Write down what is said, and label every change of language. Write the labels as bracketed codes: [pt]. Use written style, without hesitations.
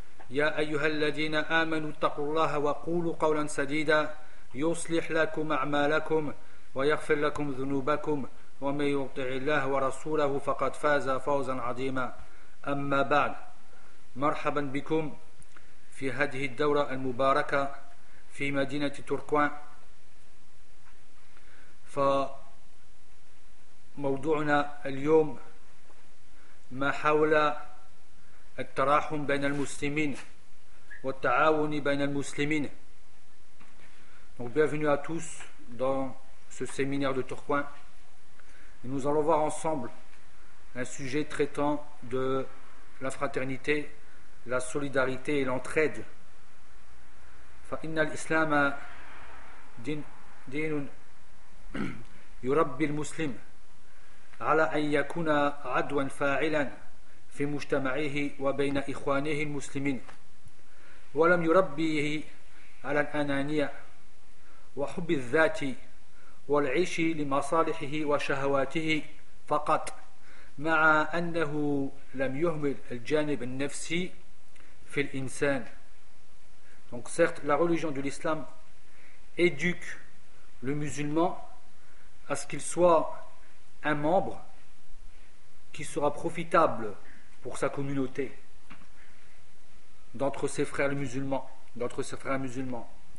[ar] يا أيها الذين آمنوا اتقوا الله وقولوا قولا سديدا يصلح لكم أعمالكم ويغفر لكم ذنوبكم ومن يطع الله ورسوله فقد فاز فوزا عظيما أما بعد مرحبا بكم في هذه الدورة المباركة في مدينة تركوان. فموضوعنا اليوم ما حول التراحم بين المسلمين والتعاون بين المسلمين. [fr] Donc bienvenue à tous dans ce séminaire de Tourcoing. Et nous allons voir ensemble un sujet traitant de la fraternité, la solidarité et l'entraide. [ar] فإن الإسلام دين يربي المسلم على أن يكون عدوا فاعلا في مجتمعه وبين إخوانه المسلمين ولم يربيه على الأنانية وحب الذات والعيش لمصالحه وشهواته فقط مع أنه لم يهمل الجانب النفسي في الإنسان. [fr] Donc certes, la religion de l'islam éduque le musulman à ce qu'il soit un membre qui sera profitable pour sa communauté d'entre ses frères musulmans, d'entre ses frères musulmans.